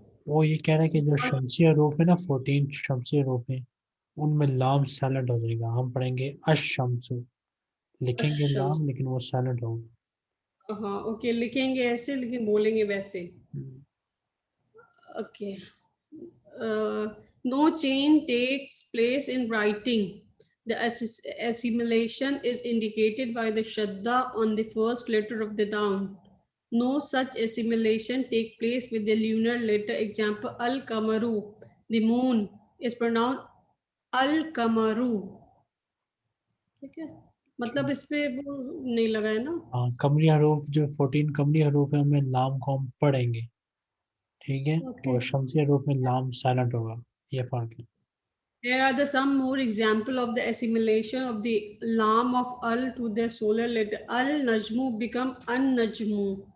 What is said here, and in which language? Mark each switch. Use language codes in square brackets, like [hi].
[ur] وہ یہ کہہ رہا ہے کہ جو شمسی حروف ہے نا، 14 شمسی حروف ہیں، ان میں لام سائلنٹ ہو جائے گا. ہم پڑھیں گے الشمس، لکھیں گے [ar] Ash-shamsu. [ur] لام لیکن وہ سائلنٹ ہوگا. ہاں اوکے، لکھیں گے ایسے لیکن بولیں گے ویسے. [en] Okay. No change takes place in writing. The assimilation is indicated by the shadda on the first letter of the noun. No such assimilation take place with the lunar letter. Example, al-kamaru, the moon, is pronounced al-kamaru. [ur] ٹھیک ہے، مطلب اس پہ وہ نہیں لگا ہے نا. ہاں، قمری حروف جو 14 قمری حروف ہیں ان میں لام کو ہم پڑھیں گے. ٹھیک ہے، [en] Okay. [ur] اور شمسی حروف میں لام سائلنٹ ہوگا. یہ فرق ہے. [en] Here are some more example of the assimilation of the lam of al to the solar letter. Al-najmu become an-najmu.